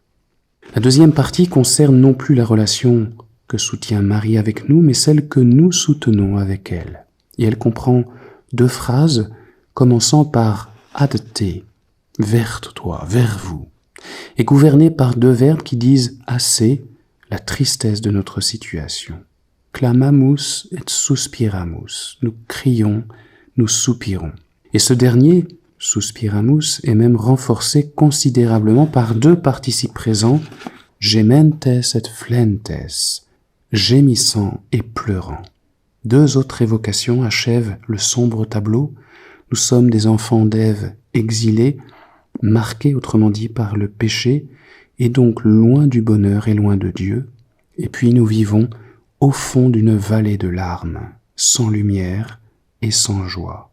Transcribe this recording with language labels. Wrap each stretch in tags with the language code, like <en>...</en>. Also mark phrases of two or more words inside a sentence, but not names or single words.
<fr>La deuxième partie concerne non plus la relation que soutient Marie avec nous, mais celle que nous soutenons avec elle. Et elle comprend 2 phrases commençant par</fr> <la>ad te,</la> <fr>vers toi, vers vous, et gouvernée par 2 verbes qui disent assez la tristesse de notre situation.</fr> <la>Clamamus et suspiramus.</la> <fr>Nous crions, nous soupirons. Et ce dernier, suspiramus, est même renforcé considérablement par 2 participes présents,</fr> <la>gementes et flentes,</la> <fr>gémissant et pleurant. 2 autres évocations achèvent le sombre tableau. Nous sommes des enfants d'Ève exilés, marqués autrement dit par le péché, et donc loin du bonheur et loin de Dieu, et puis nous vivons au fond d'une vallée de larmes, sans lumière et sans joie.</fr>